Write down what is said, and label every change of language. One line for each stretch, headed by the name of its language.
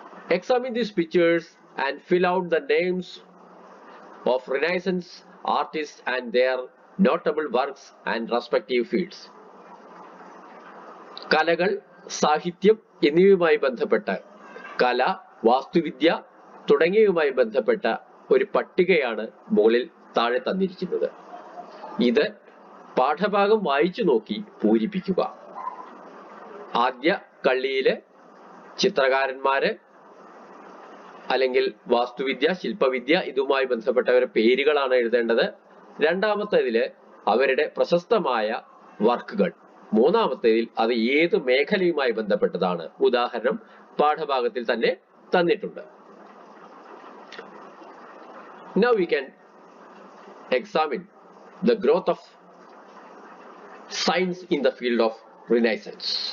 English: Examine these pictures and fill out the names of Renaissance artists and their notable works and respective fields.
Malayalam: കലകൾ, സാഹിത്യം എന്നിവയുമായി ബന്ധപ്പെട്ട കല, വാസ്തുവിദ്യ തുടങ്ങിയവയുമായി ബന്ധപ്പെട്ട ഒരു പട്ടികയാണ് മുകളിൽ താഴെ തന്നിരിക്കുന്നത്. ഇത് പാഠഭാഗം വായിച്ചു നോക്കി പൂരിപ്പിക്കുക. ആദ്യ കള്ളിയിലെ ചിത്രകാരന്മാര് അല്ലെങ്കിൽ വാസ്തുവിദ്യ, ശില്പവിദ്യ ഇതുമായി ബന്ധപ്പെട്ടവരുടെ പേരുകളാണ് എഴുതേണ്ടത്. രണ്ടാമത്തേതില് അവരുടെ പ്രശസ്തമായ വർക്കുകൾ. മൂന്നാമത്തേതിൽ അത് ഏത് മേഖലയുമായി ബന്ധപ്പെട്ടതാണ്. ഉദാഹരണം പാഠഭാഗത്തിൽ തന്നെ തന്നിട്ടുണ്ട്.
English: Now we can examine the growth of science in the field of Renaissance.